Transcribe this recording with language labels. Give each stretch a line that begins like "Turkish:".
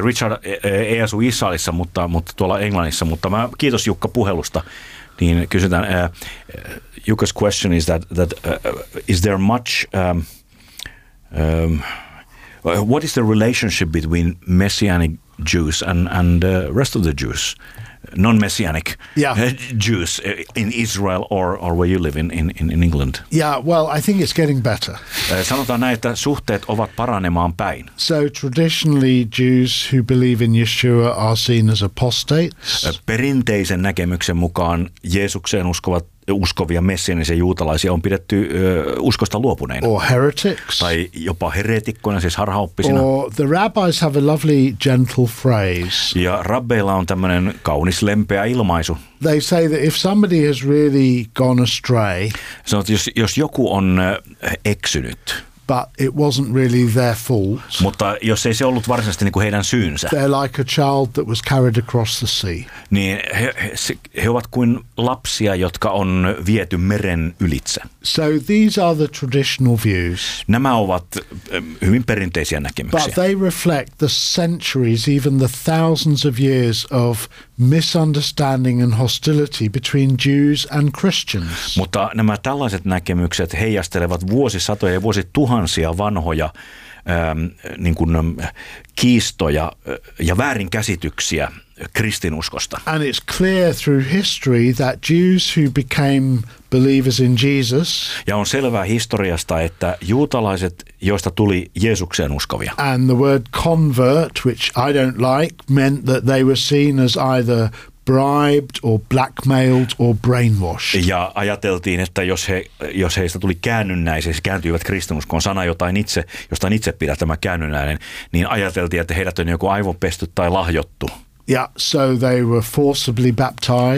Finnish: Richard ei asu Israelissa, mutta tuolla Englannissa, mutta mä kiitos Jukka puhelusta. Niin kysytään,
English: Jukka's question is that is there much, what is the relationship between Messianic Jews and rest of the Jews, non-Messianic Jews in Israel or where you live in England? Yeah, well, I think it's getting better.
Finnish: Sanotaan näin, että suhteet ovat paranemaan päin.
English: So traditionally Jews who believe in Yeshua are seen as apostates.
Finnish: Perinteisen näkemyksen mukaan Jeesukseen uskovia messianisia juutalaisia on pidetty uskosta luopuneina.
English: Or heretics.
Finnish: Tai jopa heretikkoina, siis harhaoppisina.
English: Or the rabbis have a lovely gentle phrase.
Finnish: Ja rabbeilla on tämmöinen kaunis lempeä ilmaisu.
English: They say that if somebody has really gone astray.
Finnish: Sanoit, jos joku on eksynyt.
English: But it wasn't really their fault.
Finnish: Mutta jos ei se ollut varsinaisesti niin kuin heidän syynsä.
English: They're like a child that was carried across the sea.
Finnish: Niin he ovat kuin lapsia, jotka on viety meren ylitse.
English: So these are the traditional views.
Finnish: Nämä ovat hyvin perinteisiä näkemyksiä.
English: But they reflect the centuries, even the thousands of years of misunderstanding and hostility between Jews and Christians.
Finnish: Mutta nämä tällaiset näkemykset heijastelevat vuosisatoja ja vuosituhansia vanhoja niin kuin kiistoja ja väärinkäsityksiä kristinuskosta.
English: And it's clear through history that Jews who became believers in Jesus.
Finnish: Ja on selvää historiasta, että juutalaiset, joista tuli Jeesukseen uskovia.
English: And the word convert, which I don't like, meant that they were seen as either bribed or blackmailed or brainwashed.
Finnish: Ja ajateltiin, että jos heistä tuli käännynnäisiä, kääntyivät kristinuskoon, sana jotain itse, josta itse pidä tämä käännynnäinen, niin ajateltiin, että heidät on joku aivopesty tai lahjottu.
English: Yeah, so they were forcibly baptized.